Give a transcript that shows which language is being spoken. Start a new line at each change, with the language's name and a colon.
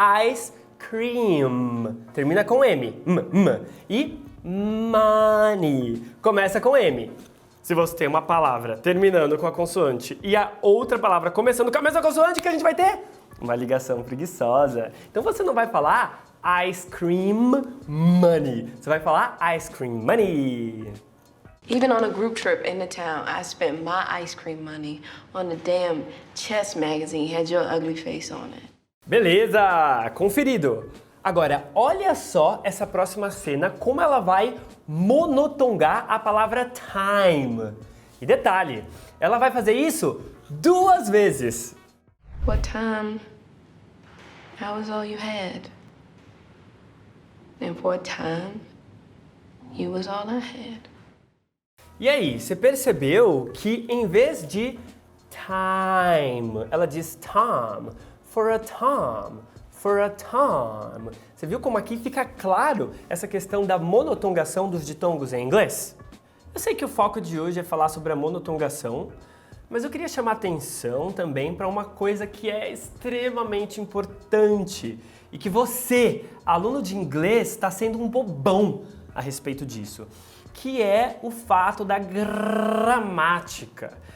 Portuguese: Ice cream. Termina com M. E money. Começa com M. Se você tem uma palavra terminando com a consoante e a outra palavra começando com a mesma consoante, que a gente vai ter? Uma ligação preguiçosa. Então você não vai falar ice cream money. Você vai falar ice cream money.
English: Even on a group trip in the town, I spent my ice cream money on the damn chess magazine had your ugly face on it.
Portuguese: Beleza, conferido. Agora, olha só essa próxima cena, como ela vai monotongar a palavra time. E detalhe, ela vai fazer isso duas vezes.
English: What time? That was all you had. And for a time, you was all I had.
Portuguese: E aí, você percebeu que em vez de time, ela diz time, for a time.
English: For a time.
Portuguese: Você viu como aqui fica claro essa questão da monotongação dos ditongos em inglês? Eu sei que o foco de hoje é falar sobre a monotongação, mas eu queria chamar atenção também para uma coisa que é extremamente importante e que você, aluno de inglês, está sendo um bobão a respeito disso, que é o fato da gramática.